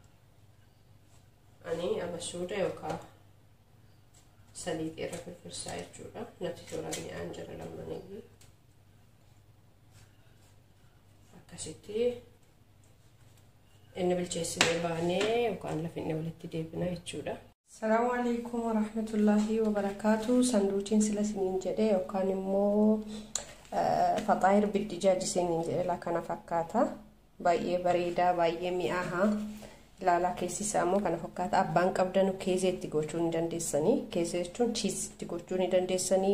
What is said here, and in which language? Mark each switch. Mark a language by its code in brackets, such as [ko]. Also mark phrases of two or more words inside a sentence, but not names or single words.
[om] Ani abasuuda yookaan saliixii irra firfirsaa jechuudha. Natti toora mi'aan jira lamaniyyuu. Akkasitti inni bilcheessinee baanee yookaan lafinni walitti deebina jechuudha. [ar] السلام عليكم ورحمة الله وبركاته. [om] Sanduuqiin sila siniin jedhee yookaan immoo Fatayer Jedhamu jedhee kana fakkaata. Baay'ee bareedaa, baay'ee mi'aaha. Ilaalaa keessi isaa immoo kana fakkaata. Abbaan qabdanu keezeetti gochuu ni dandeessanii. Keezee jechuun chiizitti gochuu ni dandeessanii.